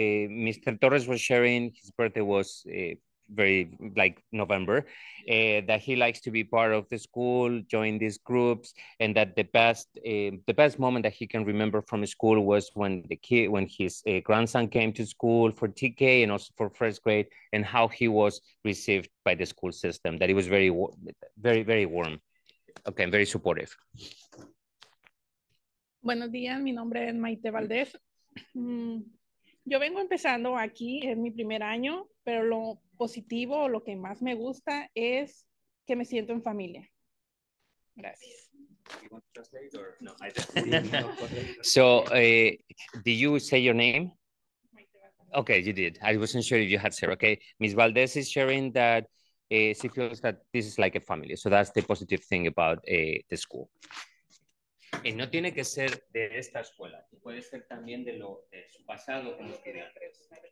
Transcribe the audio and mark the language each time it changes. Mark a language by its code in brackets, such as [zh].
[en] Mr. Torres was sharing his birthday was very like November, that he likes to be part of the school, join these groups, and that the best moment that he can remember from school was when his grandson came to school for TK and also for first grade, and how he was received by the school system. That it was very, very warm. Okay, very supportive. [es] Buenos días, mi nombre es Maite Valdés. Yo vengo empezando aquí, es mi primer año, pero lo positivo, lo que más me gusta es que me siento en familia. Gracias. [en] You want to translate or no? So, did you say your name? Okay, you did. I wasn't sure if you had said. Okay, Ms. Valdez is sharing that she feels that this is like a family. So that's the positive thing about the school. [es] Y no tiene que ser de esta escuela, puede ser también de su pasado como estudiantes.